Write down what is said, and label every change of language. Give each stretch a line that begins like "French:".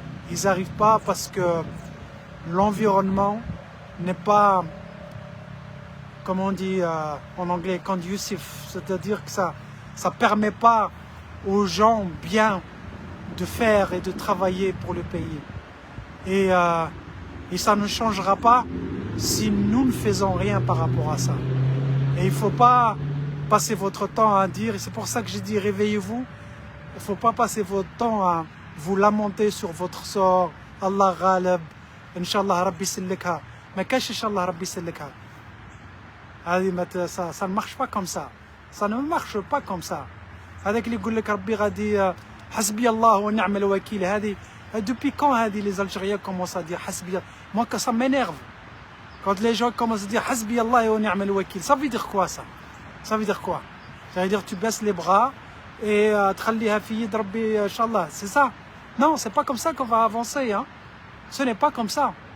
French: Ils n'arrivent pas parce que l'environnement n'est pas, comme on dit en anglais, conducive, c'est-à-dire que ça ne permet pas aux gens bien de faire et de travailler pour le pays. Et ça ne changera pas si nous ne faisons rien par rapport à ça. Et il ne faut pas passer votre temps à dire, et c'est pour ça que j'ai dit réveillez-vous, il ne faut pas passer votre temps à vous lamenter sur votre sort.
Arabic: الله غالب ان شاء الله ربي يسلكها. ما كاش ان شاء الله ربي يسلكها. هذه ما
French: ça ne marche pas comme ça. Ça ne marche pas comme ça.
Arabic: هذاك اللي يقول لك ربي غادي حسبي الله ونعم الوكيل.
French: هذه depuis quand هذه les Algériens commencent à dire حسبي. Moi ça m'énerve quand les gens commencent à dire
Arabic: حسبي الله ونعم الوكيل.
French: Ça veut dire quoi ça? Ça veut dire quoi? Ça veut dire tu baisses les bras et
Arabic: تخليها في يد ربي ان شاء الله.
French: C'est ça? Non, c'est pas comme ça qu'on va avancer, hein. Ce n'est pas comme ça.